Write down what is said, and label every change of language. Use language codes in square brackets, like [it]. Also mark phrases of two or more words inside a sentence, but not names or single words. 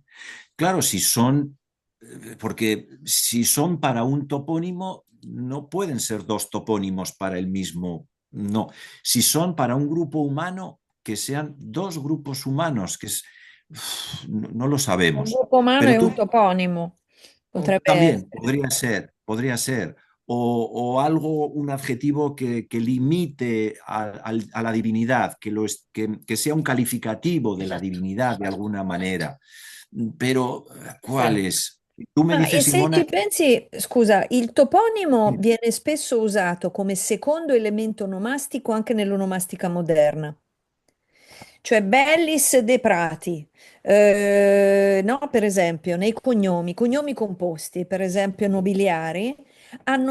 [es] Claro, porque si son para un topónimo, no pueden ser dos topónimos para el mismo, no. Si son para un grupo humano, que sean dos grupos humanos, no lo [it] Un [es] sabemos. [it] gruppo umano [es] Pero [it] è un [es] tú [it] toponimo, potrebbe [es] también [it] essere. [es] podría ser. O algo, un adjetivo que limite a la divinidad, que sea un calificativo de la [it] Esatto. [es] divinidad de alguna manera. Pero, ¿cuál [it] Sì. [es] es? Tú me [it] E [es] dices, [it] se Simona, ci pensi, scusa, il toponimo viene spesso usato come secondo elemento onomastico anche nell'onomastica moderna. Cioè Bellis de Prati, no? Per esempio, nei cognomi composti, per esempio nobiliari, hanno